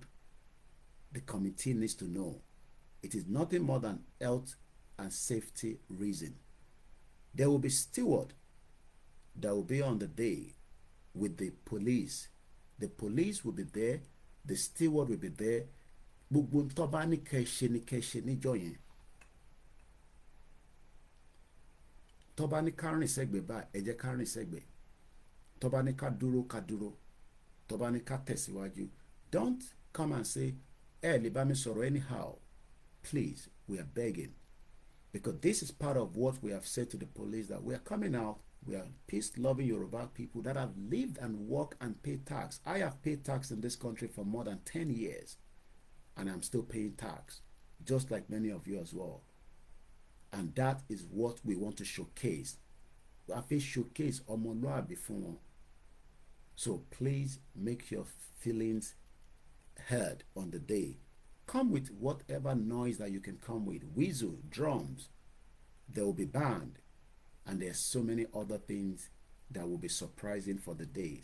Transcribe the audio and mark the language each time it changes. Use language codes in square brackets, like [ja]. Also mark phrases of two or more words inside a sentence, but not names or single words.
[en] The committee needs to know. It is nothing more than health and safety reason. There will be steward that will be on the day with the police. The police will be there, the steward will be there. [yo] Gbogbo tó bá ní kẹ́ ṣe ni kẹ́ ṣe níjọ́ yẹn. Tó bá ní ká rìn sẹ́gbẹ̀ẹ́ bá ẹ jẹ́ ká rìn sẹ́gbẹ̀ẹ́. Tó bá ní ká dúró ká dúró. Tó bá ní ká tẹ̀síwájú. [en] Don't come and say, [yo] ẹ lè bá mi sọ̀rọ̀ anyhow. [en] Please, we are begging. Because this is part of what we have said to the police, that we are coming out. We are peace-loving Yoruba people that have lived and worked and paid tax. I have paid tax in this country for more than 10 years. And I'm still paying tax, just like many of you as well. And that is what we want to showcase. I feel showcase [yo] ọmọlúàbí fún wọn. [en] So please make your feelings heard on the day. Come with whatever noise that you can come with. Whistle, drums. There will be band. And there's so many other things that will be surprising for the day.